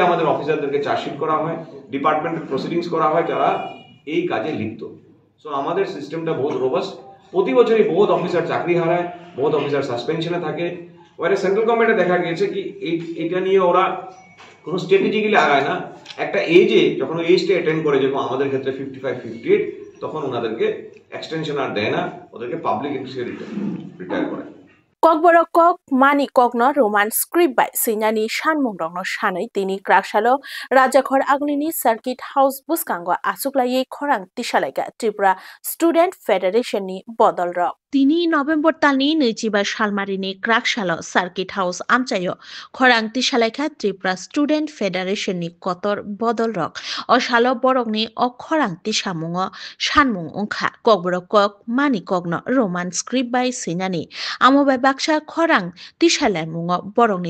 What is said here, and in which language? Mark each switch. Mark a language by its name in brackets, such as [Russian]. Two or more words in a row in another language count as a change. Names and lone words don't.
[Bangla] আমাদের অফিসারদেরকে চার্জশিট করা হয় [English] departmental proceedings [Bangla] করা হয় যারা এই কাজে লিপ্ত সো আমাদের সিস্টেমটা বহুত রোবাস্ট প্রতি বছরই বহুত অফিসার চাকরি হারায় বহুত অফিসার সাসপেনশনে থাকে ওয়ারে [English] central government [Bangla] দেখা গিয়েছে কি এটা নিয়ে ওরা কোনো স্ট্র্যাটেজিক্যালি আগায় না একটা এজে যখন এজটা অ্যাটেন্ড করে যেরকম আমাদের ক্ষেত্রে 55 58 তখন ওনাদেরকে এক্সটেনশন আর দেয় না ওদেরকে [English] public interest [Bangla] রিটায়ার করে [Kok Borok] kokboro kok mani kokno [English] roman script [Kok Borok] by sinani shanmung rongno shanai tini Krakshalo Rajakhor Agolini Circuit House buskango asuklaye khorang tishalaiga Tripura Student Federation ni bodol rok তিনি নভেম্বর তালনি নৈচিবা শালমারিনি ক্রাকশাল সার্কিট হাউস আমচাইও খরাংতি সালাইখা ত্রিপুরা স্টুডেন্ট ফেডারেশন নি কতর বদল রক অশাল বরংনি অখরাংতি সামুং সানমুং ওংখা ককবরক কক মানি কগ্ন [English] Roman script [Kok Borok] বাই সিনানি আমবাই বাক্সা খরাং তিসালাই মুং বরংনি